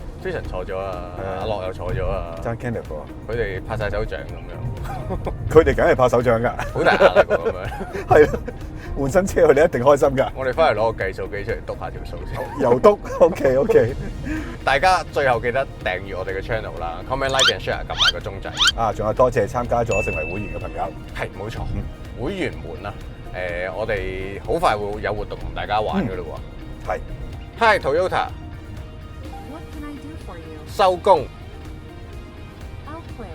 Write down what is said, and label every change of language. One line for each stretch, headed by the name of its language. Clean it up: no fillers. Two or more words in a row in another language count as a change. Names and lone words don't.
Cantonese: ，Jason 坐咗啊，阿樂又坐咗啊，爭 Kenneth 啊，佢哋拍晒手掌咁樣，佢哋梗係拍手掌㗎，好大壓力喎咁樣。係啊，換新車佢哋一定開心㗎。我哋翻嚟攞個計數機出嚟篤下條數先。又篤 ，OK。大家最後記得訂閱我哋嘅 channel 啦 ，
English: comment like and share，
Cantonese: 撳埋個鐘仔。啊，仲有多謝參加咗成為會員嘅朋友。係冇錯，會員們啊，我哋好快會有活動同大家玩㗎嘞喎。係。
English: Hi Toyota。 What can I do for you?
Cantonese: 收工。
English: I'll quit.